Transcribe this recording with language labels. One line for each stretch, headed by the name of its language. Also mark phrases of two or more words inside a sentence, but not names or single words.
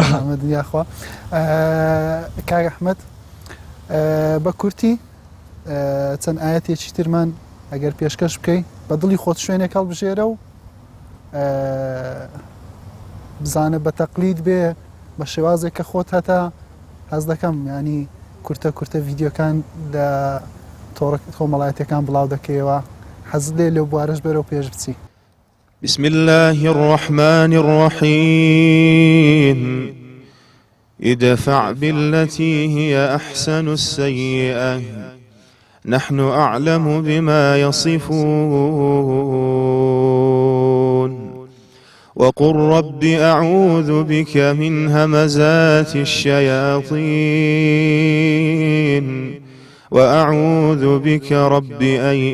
Central Kurdish: دیاخوا کاک ئەحمەد بە کورتی چەند ئاەتێکی ترمان ئەگەر پێشکەش بکەی بە دڵی خۆت شوێنێک هەڵبژێرە و بزانە بە تەقلید بێ بە شێوازێک کە خۆت هەتا حەز دەکەم ینی کورتە کورتە ڤیددیۆکان لە کۆمەڵایەتەکان بڵاو دەکەیەوە حەزت لێ لەو بوارەش بەرەو پێش بچی.
Arabic: بسم الله الرحمن الرحيم ادفع بالتي هي أحسن السيئة نحن أعلم بما يصفون وقل رب أعوذ بك من همزات الشياطين وأعوذ بك رب أن